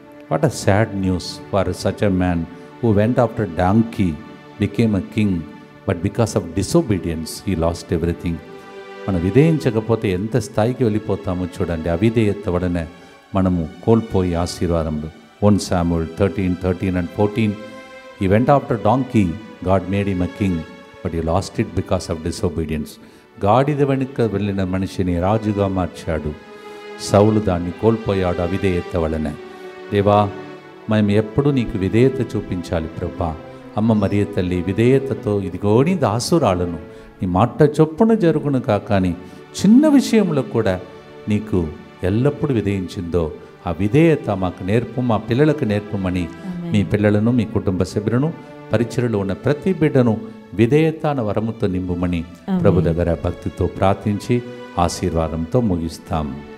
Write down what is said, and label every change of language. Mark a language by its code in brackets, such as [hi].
[en] What a sad news for such a man who went after donkey became a king, but because of disobedience he lost everything. [te] మనం విధేయించకపోతే ఎంత స్థాయికి వెళ్ళిపోతామో చూడండి. అవిధేయత వలన మనము కోల్పోయి ఆశీర్వాదములు. [en] 1 Samuel 13 and 14. He went after donkey, God made him a king, but he lost it because of disobedience. [te] గాడిద వెనుక వెళ్ళిన మనిషిని రాజుగా మార్చాడు. సౌలు దాన్ని కోల్పోయాడు అవిధేయత వలన. దేవా, మేము ఎప్పుడు నీకు విధేయత చూపించాలి ప్రభా. అమ్మ మరియ తల్లి విధేయతతో ఇదిగోని దాసురాలను, నీ మాట చొప్పున జరుగును కాకని చిన్న విషయంలో కూడా నీకు ఎల్లప్పుడూ విధేయించిందో ఆ విధేయత మాకు నేర్పు, మా పిల్లలకు నేర్పమని మీ పిల్లలను, మీ కుటుంబ సభ్యులను, పరిచర్యలో ఉన్న ప్రతి బిడ్డను విధేయత అన్న వరముతో నింపుమని ప్రభు దగ్గర భక్తితో ప్రార్థించి ఆశీర్వాదంతో ముగిస్తాం.